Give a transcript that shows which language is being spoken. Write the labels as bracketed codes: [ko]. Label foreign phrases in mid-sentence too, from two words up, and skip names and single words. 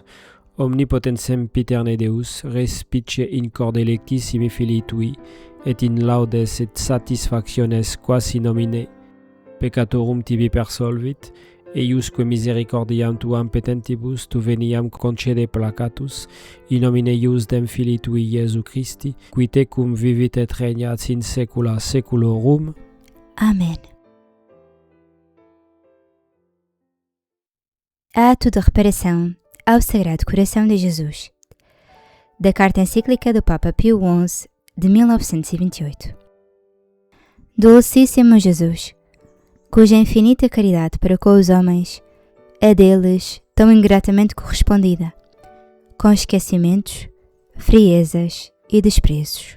[la] Omnipotens sempiterne Deus, respice in corde electissimi filii tui, et in laudes et satisfactiones quasi nomine peccatorum tibi persolvit, eiusque misericordiam tuam petentibus tu veniam concede placatus, in nomine ius dem filii tui Iesu Christi, qui tecum vivit et regnat in saecula saeculorum. Amen. [pt] Ato de reparação ao Sagrado Coração de Jesus, da Carta Encíclica do Papa Pio XI, de 1928. Dulcíssimo Jesus, cuja infinita caridade para com os homens é deles tão ingratamente correspondida, com esquecimentos, friezas e desprezos.